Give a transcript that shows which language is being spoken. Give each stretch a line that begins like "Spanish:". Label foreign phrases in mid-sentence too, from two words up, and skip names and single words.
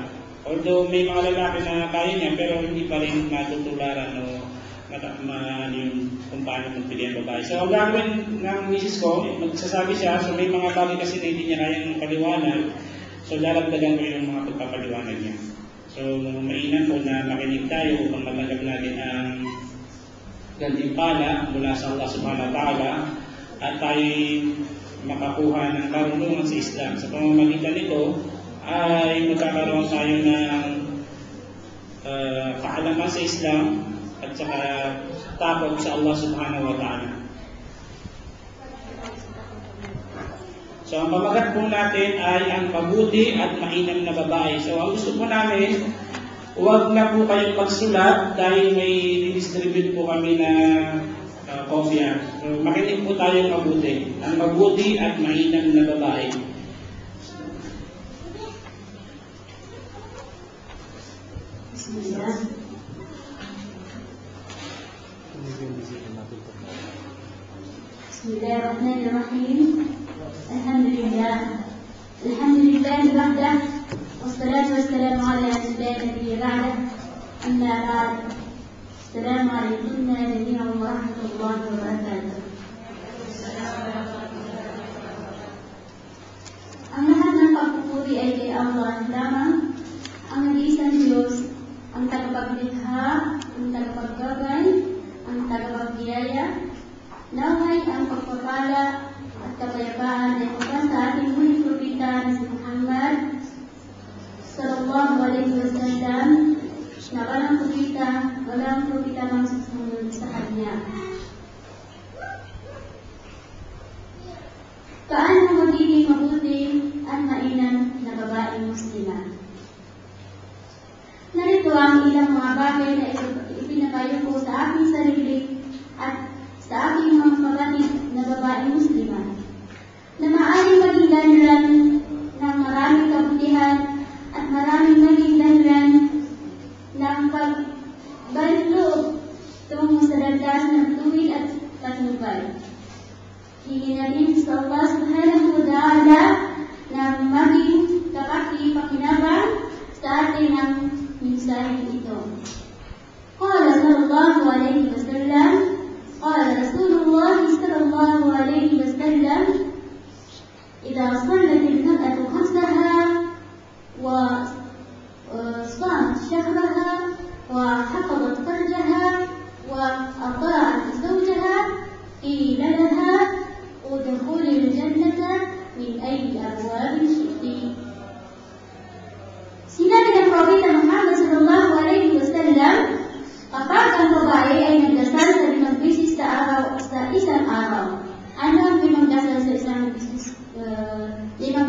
Filipino: Although may mga lalaki na kaya niya, pero hindi pa rin matutularan o yung kung paano magpili ang babae. So, ang gagawin ng misis ko, magsasabi siya, so may mga bagay kasi na hindi niya kayang paliwanag, so daragdagan ko yung mga pagpapaliwanag niya. So, mainam po na makinig tayo upang matanggap natin ang gantimpala mula sa Allah
Arabic: سبحانه وتعالى
Filipino: at tayo makakuha ng karunungan sa Islam. Sa pamamagitan nito ay magkakaroon tayo ng kaalaman sa Islam at saka takot sa Allah
Arabic: سبحانه وتعالى.
Filipino: So, ang pamagat po natin ay ang mabuti at mainam na babae. So, ang gusto po namin, huwag na po kayong magsulat dahil may didistribute po kami na kopya. So, makinig po tayong mabuti. Ang mabuti at mainam na babae.
Arabic: بسم الله الرحمن الرحيم. الحمد لله وحده والصلاة والسلام على أشرف الأنبياء أما بعد. السلام عليكم ورحمة الله وبركاته.
Filipino: Ang lahat ng pagpupuri ay kay Allah lamang, ang nag-iisang Diyos, ang tagapaglikha, ang tagapaggabay, ang tagapagbiyaya. Naway ang pagpapala at kapayapaan ay pupunta sa ating huling propeta na si Muhammad
Arabic: صلى الله عليه وسلم,
Filipino: na walang propeta mang susunod sa kanya. Paano magiging mabuti at mainam na babaeng Muslima? Narito ang ilang mga bagay na ipinapayo ko sa aking sarili at sa aking mga kapatid na babaeng Muslima, na maaaring maging dahilan ng maraming kabutihan at maraming maging dahilan ng pagbalik loob tungo sa landas ng tuwid at patnubay. Hingin natin sa Allah
Arabic: سبحانه وتعالى
Filipino: na maging kapaki-pakinabang sa ating ang mensahe ito.
Arabic: قال صلى الله عليه وسلم, قال رسول الله صلى الله عليه وسلم: إذا صلت المرأة خمسها وصامت شهرها وحفظت فرجها وأطاعت زوجها قيل لها ادخلي الجنة من أي أبواب شئت.
Filipino: Sinabi ng Propeta Muhammad
Arabic: صلى الله عليه وسلم,
Filipino: kapag ang babae ay nagdasal sa 5 beses sa isang araw, ano ang 5 dasal sa isang beses